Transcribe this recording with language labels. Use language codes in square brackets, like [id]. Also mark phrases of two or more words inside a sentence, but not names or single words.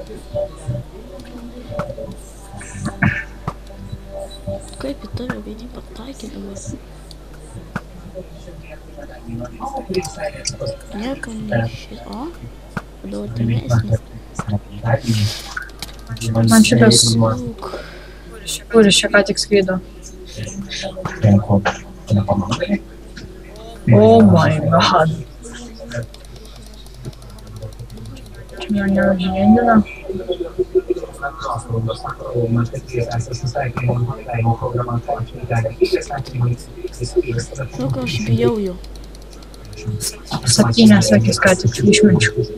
[lt] Kaip į tave vieni pataikydavo? Nieko neišės. O? Daug temesnė. Man šitas... Kur jis čia ką tik skrydo? [en] Oh my god. [lt] Čia man neužvendina. Žinau, aš bijau jo. 7 akis ką tik išmečiau.